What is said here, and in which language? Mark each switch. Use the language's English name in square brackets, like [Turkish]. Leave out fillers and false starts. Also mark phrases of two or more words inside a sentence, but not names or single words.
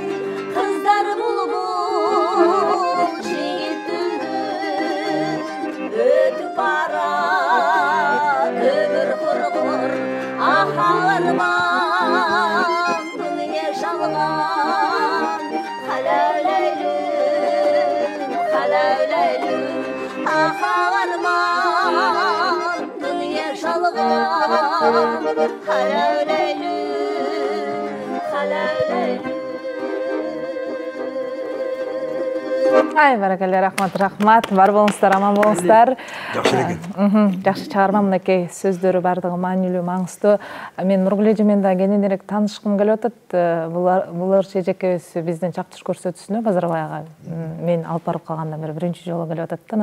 [Kazakh] Қыздар бұлбұл жігіт өтіп барат өмір құрғыр ағаларман дүние жалған халәуләйлі халәуләйлі. Ағаларман дүние жалған халәуләйлі халәуләйлі. [Kyrgyz] Ай, баракалла, рахмат. Бар болуңуздар, аман болуңуздар. Жакшы экен. Жакшы чыгарма, мынакей сөздөрү бардыгы маанилүү, маңыздуу. Мен Нургүл эже менен да кененирээк таанышкым келип атат. Булар эжекебиз биздин чаптыш көрсөтүүсүнө Базарбай ага мен алып барып калгандан бери биринчи жолу келип атат да.